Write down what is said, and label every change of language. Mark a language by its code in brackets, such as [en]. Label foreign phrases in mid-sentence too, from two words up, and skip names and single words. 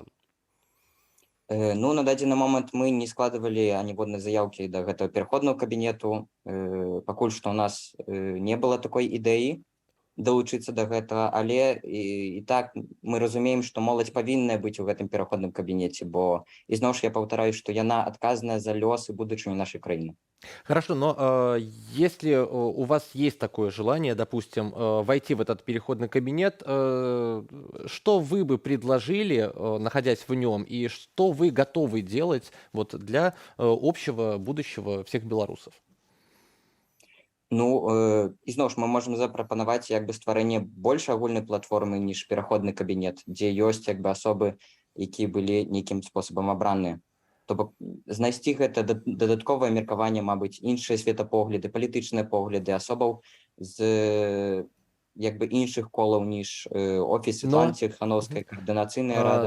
[be] Ну, на дадзены момант мы не складывалі аніводнай заяўкі да гэтага пераходнага кабінету, пакуль што ў нас не было такой ідэі далучыцца да гэтага, але і так мы разумеем, што моладзь павінная быць у гэтым пераходным кабінеце, бо ізноў ж я паўтараю, што яна адказная за лёс і будучыню нашай краіны. [ru] Хорошо, но если у вас есть такое желание, допустим, войти в этот переходный кабинет, что вы бы предложили, находясь в нем, и что вы готовы делать вот для общего будущего всех белорусов? [be] Ну, ізноў ж мы можам запрапанаваць як бы стварэнне больш агульнай платформы, ніж пераходны кабінет, дзе ёсць як бы асобы, якія былі нейкім спосабам абраныя. То бок знайсці гэта дадатковае меркаванне, мабыць, іншыя светапогляды, палітычныя погляды асобаў з як бы іншых колаў, ніж офіс Светланы Ціхановскай, каардынацыйная рада.